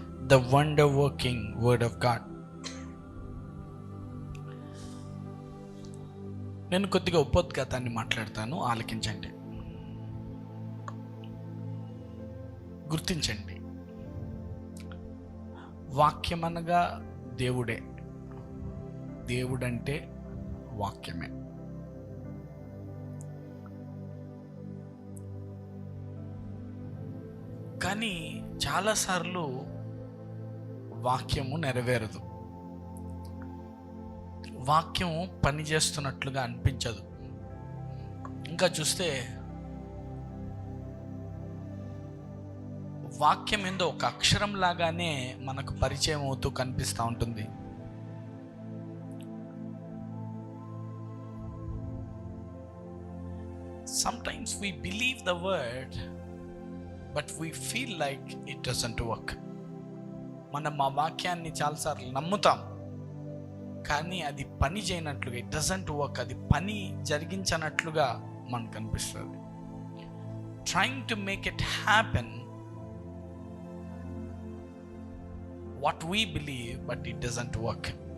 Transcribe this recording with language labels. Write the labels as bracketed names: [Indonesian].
[English] The wonder working word of God. [Telugu] నేను కొద్దిగా ఉపోద్ఘాతాన్ని మాట్లాడతాను, ఆలకించండి, గుర్తించండి. వాక్యం అనగా దేవుడే, దేవుడంటే వాక్యమే. కానీ చాలాసార్లు వాక్యము నెరవేరదు, వాక్యం పనిచేస్తున్నట్లుగా అనిపించదు. ఇంకా చూస్తే వాక్యం ఏందో ఒక అక్షరం లాగానే మనకు పరిచయం అవుతూ కనిపిస్తూ ఉంటుంది. [English] Sometimes we believe the word, but we feel like it doesn't work. [Telugu] మనం ఆ వాక్యాన్ని చాలాసార్లు నమ్ముతాం, కానీ అది పని చేయనట్లుగా, [English] it doesn't work, [Telugu] అది పని జరిగించనట్లుగా మనకు అనిపిస్తుంది. [English] Trying to make it happen what we believe, but it doesn't work.